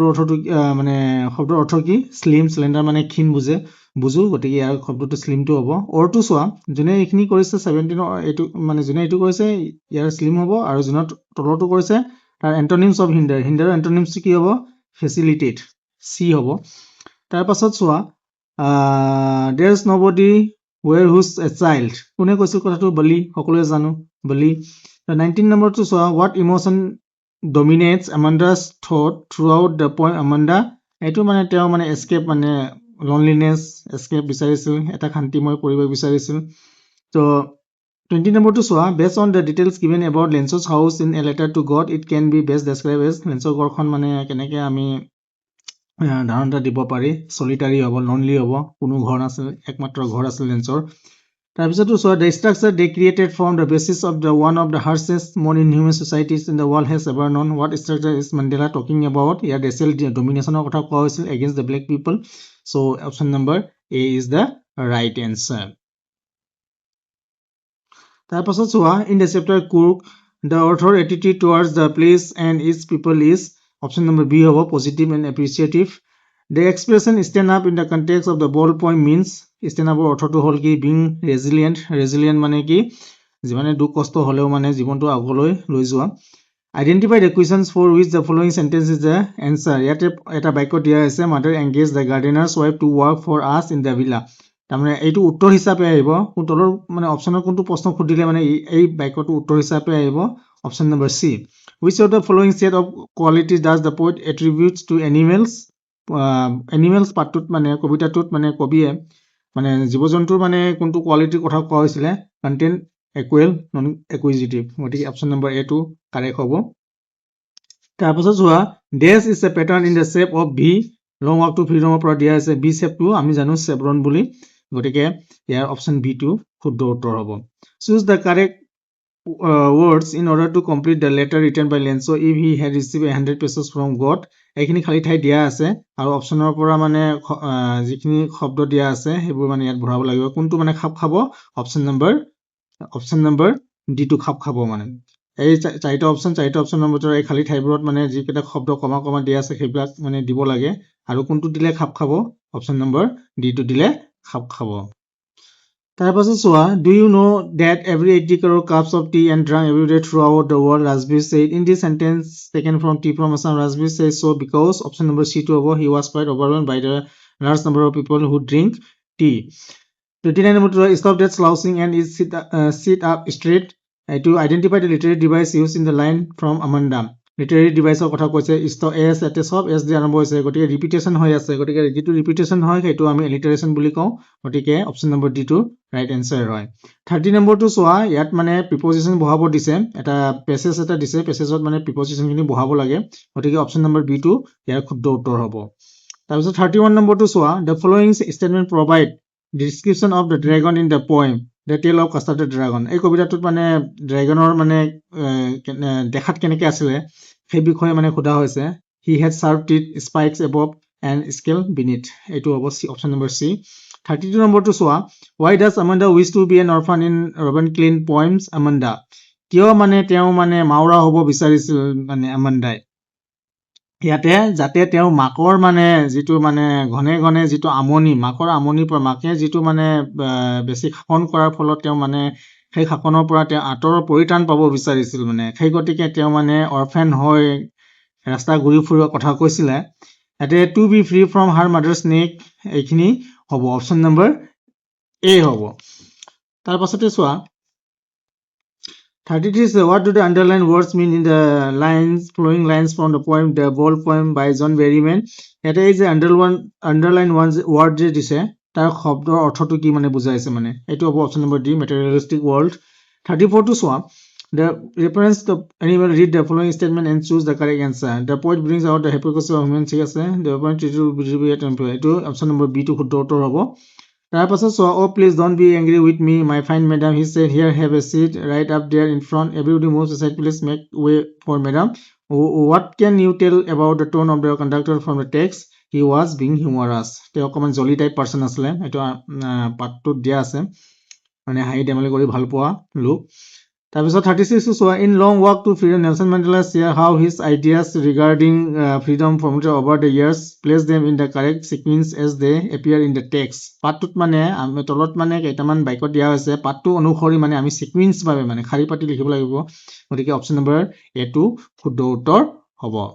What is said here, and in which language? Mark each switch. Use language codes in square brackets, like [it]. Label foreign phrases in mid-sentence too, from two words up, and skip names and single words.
[as] অৰ্থটো মানে শব্দৰ অৰ্থ কি [en] slim slender [as] মানে ক্ষীণ বুজো গতিকে ইয়াৰ শব্দটো slimটো হ'ব অৰটো চোৱা যোনে এইখিনি কৰিছে 17 এইটো মানে যোনে এইটো কৰিছে ইয়াৰ slim হ'ব আৰু যোনে তলৰটো কৰিছে তাৰ [en] antonyms of hinder hinderৰ antonyms [as] কি হ'ব facilitate c হ'ব তাৰ পাছত চোৱা [en] there is nobody where who's a child [as] কোনে কৈছিল কথাটো বলি সকলোৱে জানো বলি 19 নম্বৰটো চোৱা [en] what emotion dominates Amanda's thought throughout the poem [as] Amanda এইটো মানে তেওঁ মানে [en] escape মানে loneliness escape [as] বিচাৰিছিল এটা শান্তিময় পৰিৱেশ বিচাৰিছিল তো 20 নম্বৰটো চোৱা [en] based on the details given about Lenso's house in a letter to God it can be best described as Lenso's [as] ঘৰখন মানে কেনেকৈ আমি ধাৰণা দিব পাৰি [en] solitary হ'ব lonely [as] হ'ব কোনো ঘৰ নাছিল একমাত্ৰ ঘৰ আছিল লেন্সৰ তাৰপিছতো চোৱা [en] the structure they created form the basis of the one of the harshest more inhuman societies in the world has ever known what structure is Mandela talking about ইয়াত racial dominationৰ [as] কথা কোৱা হৈছিল [en] against the black people so option number A is the right answer [as] তাৰপাছত চোৱা [en] in the chapter Cook the author attitude towards the place and its people is option number B হ'ব positive and appreciative the expression stand up in the context of the ball point means stand up [as] অৰ্থটো হ'ল কি [en] being resilient [as] মানে কি যিমানে দুখ কষ্ট হলেও মানে জীৱনটো আগলৈ লৈ যোৱা [en] identify the questions for which the following sentence is the answer [as] ইয়াতে এটা বাক্য দিয়া আছে [en] mother engaged the gardener's wife to work for us in the villa [as] তাৰমানে এইটো উত্তৰ হিচাপে আহিব তলৰ মানে অপচনৰ কোনটো প্ৰশ্ন খুদিলে মানে এই বাক্যটো উত্তৰ হিচাপে আহিব অপচন নম্বৰ সি [en] which of the following set of qualities does the poet attributes to animals animals [as] পাঠটোত মানে কবিতাটোত মানে কবিয়ে মানে জীৱ-জন্তুৰ মানে কোনটো কোৱালিটিৰ কথা কোৱা হৈছিলে [en] contain equal non acquisitive [as] গতিকে [en] option number A [as] টো কাৰেক্ট হ'ব তাৰপিছত চোৱা [en] dash is a pattern in the shape of V [as] long walk to freedom পৰা দিয়া আছে B shape টো আমি জানো chevron বুলি গতিকে ইয়াৰ [en] option B [as] টো শুদ্ধ উত্তৰ হ'ব [en] choose the correct words in order to complete the letter written by Lenso if he had received 100 pesos from God [as] এইখিনি খালি ঠাই দিয়া আছে আৰু অপচনৰ পৰা মানে যিখিনি শব্দ দিয়া আছে সেইবোৰ মানে ইয়াত ভৰাব লাগিব কোনটো মানে খাপ খাব অপচন নম্বৰ ডি টো খাপ খাব মানে এই চাৰিটা অপচন নম্বৰ এই খালি ঠাইবোৰত মানে যিকেইটা শব্দ কমা কমা দিয়া আছে সেইবিলাক মানে দিব লাগে আৰু কোনটো দিলে খাপ খাব অপচন নম্বৰ ডি টো দিলে খাপ খাব তাৰপাছত চোৱা [en] do you know that every 80 crore cups of tea and drunk every day throughout the world Rajbir said in this sentence taken from tea from Assam Rajbir says so because option number C to over he was quite overwhelmed by the large number of people who drink tea 29 number stop that slouching and is sit up straight to identify the literary device used in the line from Amanda literary device [as] কথা কৈছে stop s এতে সব s দি আৰম্ভ হৈছে গতিকে ৰিপিটেশন হৈ আছে গতিকে যেটো ৰিপিটেশন হয় সেইটো আমি এলিটাৰেশন বুলি কওঁ গতিকে [en] option number D [as] টো [en] right answer [as] হয় 30 নম্বৰটো চোৱা ইয়াত মানে প্ৰিপজিশন বহাব দিছে এটা পেছেজ এটা দিছে পেছেজত মানে প্ৰিপজিশনখিনি বহাব লাগে গতিকে [en] option number B [as] টো ইয়াৰ শুদ্ধ উত্তৰ হ'ব তাৰপিছত 31 নম্বৰটো চোৱা [en] the following statement provide description of the dragon in the poem the tale of castrated dragon [as] এই কবিতাটোত মানে ড্ৰাগনৰ মানে দেখাত কেনেকৈ আছিল সেই বিষয়ে মানে খোদা হৈছে [en] he had sharp teeth spikes above and scale beneath [as] এইটো হ'ব [en] option number C [as] 32 নম্বৰটো চোৱা [en] why does Amanda wish to be an orphan in Robin Klein poems [as] Amanda কিয় মানে তেওঁ মানে মাউৰা হ'ব বিচাৰিছিল মানে আমান্দাই ইয়াতে যাতে তেওঁ মাকৰ মানে যিটো মানে ঘনে ঘনে যিটো আমনি মাকৰ আমনিৰ পৰা মাকে যিটো মানে বেছি শাসন কৰাৰ ফলত তেওঁ মানে সেই শাসনৰ পৰা তেওঁ আঁতৰৰ পৰিত্ৰাণ পাব বিচাৰিছিল মানে সেই গতিকে তেওঁ মানে অৰফেন হৈ ৰাস্তা ঘূৰি ফুৰিৰ কথা কৈছিলে ইয়াতে [en] to be free from her mother snake [as] এইখিনি হ'ব [en] option number A [as] হ'ব তাৰ পাছতে চোৱা 33 [en] is what do the underlined words mean in the lines flowing lines from the poem The Ball Poem by John Berryman? [as] এটা এই যে [en] underline one word [as] যে দিছে তাৰ শব্দৰ অৰ্থটো কি মানে বুজাইছে মানে এইটো হ'ব [en] option number D materialistic world [as] 34 টো চোৱা [en] the reference the anyone read the following statement and choose the correct answer the poet brings out the hypocrisy of human [as] ঠিক আছে [en] the point to be at [as] এইটো অপচন নম্বৰ বি টো শুদ্ধ উত্তৰ হ'ব তাৰপাছত চোৱা [en] oh please don't be angry with me my fine madam he said here have a seat right up there in front everybody moves aside please make way for madam what can you tell about the tone of the conductor from the text he was being humorous [as] তেওঁ অকমান [en] jolly type person [as] আছিলে এইটো পাঠটোত দিয়া আছে মানে হাঁহি ধেমালি কৰি ভাল পোৱা লোক তাৰপিছত 36 চোৱা [en] in long walk to freedom Nelson Mandela share how his ideas regarding freedom formulated over the years place them in the correct sequence as they appear in the text [as] পাঠটোত মানে আমি তলত মানে কেইটামান বাক্য দিয়া হৈছে পাঠটো অনুসৰি মানে আমি সিকুৱেন্স ভাবে মানে খালি পাতি লিখিব লাগিব গতিকে [en] option number A [as] টো শুদ্ধ উত্তৰ হ'ব